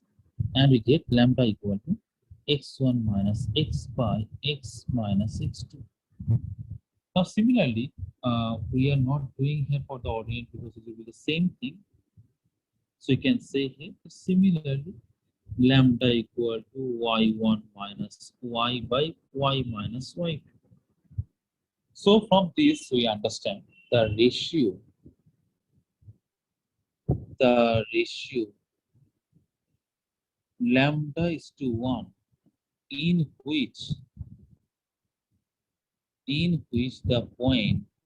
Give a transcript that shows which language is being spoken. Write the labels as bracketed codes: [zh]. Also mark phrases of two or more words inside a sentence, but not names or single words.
[en] And we get lambda equal to x1 minus x by x minus x2. Now, similarly, we are not doing here for the ordinate because it will be the same thing. So you can say here, similarly, lambda equal to y1 minus y by y minus y2. So from this, we understand the ratio lambda is to 1 in which the point